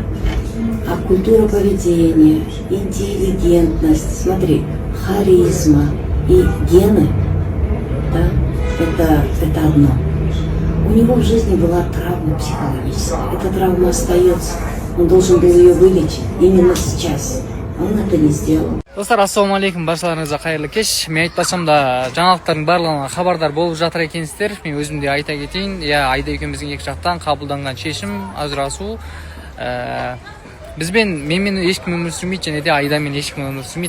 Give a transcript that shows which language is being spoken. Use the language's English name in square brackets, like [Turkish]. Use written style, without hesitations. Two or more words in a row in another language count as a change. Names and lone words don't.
[Russian] А культура поведения, интеллигентность, смотри, харизма и гены, да, это одно. У него в жизни была травма психологическая. Эта травма остается. Он должен был ее вылечить именно сейчас. Он это не сделал. [Kazakh] Достар, ассалаумалейкум, баршаларыңызға қайырлы кеш. Мен айтпасам да жаңалықтардың барлығына хабардар болып жатыр екенсіздер. Мен өзім де айта кетейін. Айда екеуміздің екі жақтан қабылданған шешім ажырасу. Менімен ешкім өмір сүрмейді, және де Айдамен ешкім өмір сүрмейді.